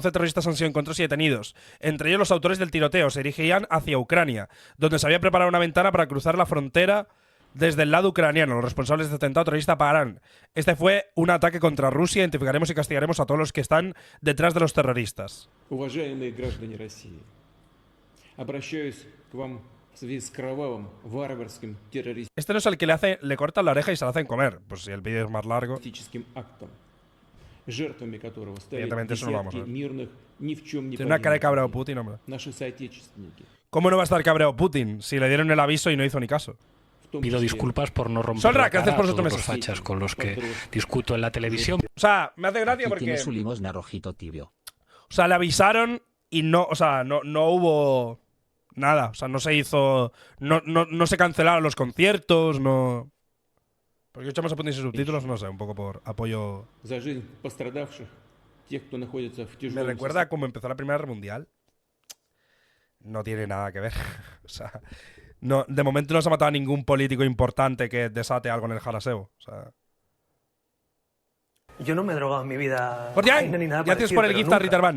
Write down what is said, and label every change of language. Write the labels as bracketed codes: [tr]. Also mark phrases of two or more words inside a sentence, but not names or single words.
[es] 11 terroristas han sido encontrados y detenidos. Entre ellos los autores del tiroteo. Se dirigían hacia Ucrania, donde se había preparado una ventana para cruzar la frontera desde el lado ucraniano. Los responsables de este atentado terrorista pagarán. Este fue un ataque contra Rusia. Identificaremos y castigaremos a todos los que están detrás de los terroristas. [ru] Уважаемые граждане России, обращаюсь к вам в связи с кровавым, варварским [es] Este no es el que le cortan la oreja y se la hacen comer. Pues si el vídeo es más largo. [ru] террористическим актом, жертвами которого стали [es] Evidentemente eso no lo vamos a [ru] десятки [es] ver. [ru] мирных, ни в чем не [es] Tiene una cara de [ru] повинных [es] cabreo [ru] людей. [es] Putin, hombre. [ru] Наши соотечественники. [es] ¿Cómo no va a estar cabreado Putin si le dieron el aviso y no hizo ni caso? [ru] В том [es] Pido [ru] числе [es] disculpas por no romper Solra, la gracias cara por a esos todos los meses. fachas con los que discuto en la televisión. O sea, me hace gracia Aquí porque... tiene su limosna rojito tibio. O sea, le avisaron y no... O sea, no hubo... Nada. O sea, no se hizo... No se cancelaron los conciertos, no... Porque echamos a Putin sin subtítulos, no sé, un poco por apoyo... [ru] За жизнь пострадавших, тех, кто находится в [es] Me [ru] тяжелом [es] recuerda a cómo empezó la Primera Guerra Mundial. No tiene nada que ver. O sea, no, de momento no se ha matado a ningún político importante que desate algo en el Jaraseo. O sea... Yo no me he drogado en mi vida. Gordian, ni nada gracias parecido, por el pero gift a nunca. Ritterman.